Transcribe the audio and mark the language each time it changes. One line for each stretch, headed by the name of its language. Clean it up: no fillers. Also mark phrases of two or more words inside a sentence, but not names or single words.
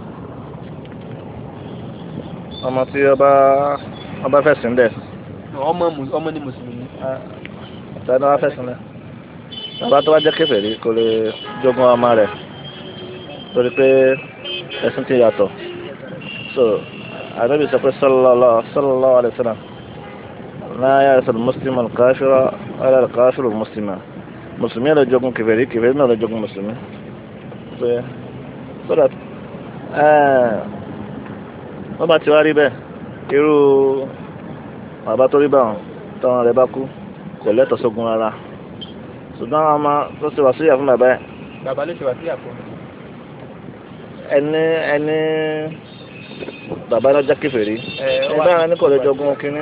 Yoruba: ọmọ tí ọba fẹ̀sìn lẹ̀. ọmọ ní mùsùlùmí. tani wọ́n fẹ̀sìn lẹ̀. bàbá tó bá jẹ́ kèfèrí kò lè jogún ọmọ rẹ̀ torí pé ẹ̀sìn ti yàtọ̀ so Ànábì sọ pé
Arabic: صلى الله عليه وسلم لا يرث المسلم الكافر ولا الكافر المسلم
Yoruba: mùsùlùmí lè jogún kèfèrí kèfèrí náà lè jogún mùsùlùmí
English: so that
Yoruba: wọ́n bá ti wá rí bẹ́ẹ̀ irú bàbá tó rí báwọn táwọn rẹ̀ bá kú kò lẹ́tọ̀ọ́ sógun rárá ṣùgbọ́n àwọn ọmọ tó ṣe wàsíyà fún bàbá ẹ̀. bàbá ló ṣe wàsíyà fún mi. ẹni bàbá náà jẹ́ kèfèrí ẹgbẹ́ ẹni kò lè jogún kínní.